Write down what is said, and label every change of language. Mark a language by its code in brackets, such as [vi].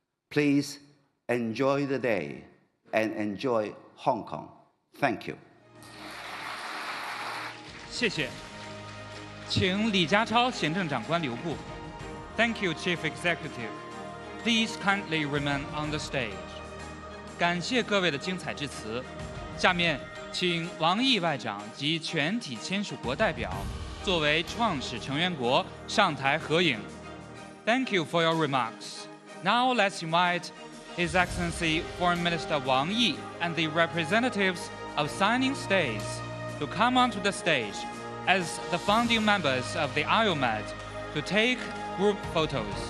[en] Please enjoy the day and enjoy Hong Kong. Thank you. [zh] 谢谢。请李家超行政长官留步。 [en] Thank you, Chief Executive. Please kindly remain on the stage. [zh] 感谢各位的精彩致辞。下面，请王毅外长及全体签署国代表作为创始成员国上台合影。 [en] Thank you for your remarks. Now let's invite His Excellency Foreign Minister Wang Yi and the representatives of signing states to come onto the stage as the founding members of the IOMed to take group photos.